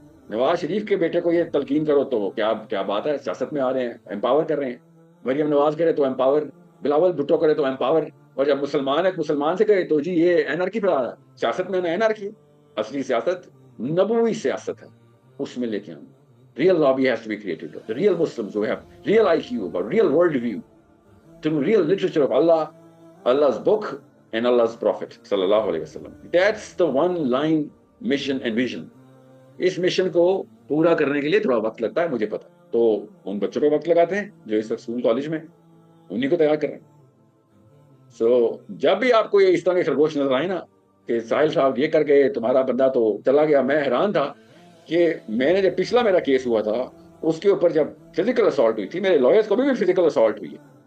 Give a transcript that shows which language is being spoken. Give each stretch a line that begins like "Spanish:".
Urdu: نواز شریف کے بیٹے کو یہ تلقین کرو تو کیا بات ہے, سیاست میں آ رہے ہیں, امپاور کر رہے ہیں. مریم نواز کرے تو امپاور, بلاول بھٹو کرے تو امپاور, اور جب مسلمان سے کرے تو جی یہ اینارکی پہ آ رہا ہے. سیاست میں اینارکی, اصلی سیاست نبوی سیاست ہے, اس میں لے کے آؤں.
English: Real lobby has to be created. The real Muslims who have real IQ, a real world view, through real literature of Allah, Allah's book and Allah's Prophet sallallahu alaihi wasallam. That's the one line mission and vision.
Urdu: اس mission کو پورا کرنے کے لیے تھوڑا وقت لگتا ہے, مجھے پتا. تو ان بچوں کو وقت لگاتے ہیں جو اس وقت اسکول کالج میں, انہیں کو تیار کر رہے ہیں. سو جب بھی آپ کو یہ اس طرح کے خرگوش نظر آئے نا کہ ساحل صاحب یہ کر گئے, تمہارا بندہ تو چلا گیا, میں حیران تھا کہ میں نے جب پچھلا میرا کیس ہوا تھا اس کے اوپر جب فزیکل اسالٹ ہوئی تھی, میرے لائرز کو بھی فزیکل اسالٹ ہوئی ہے.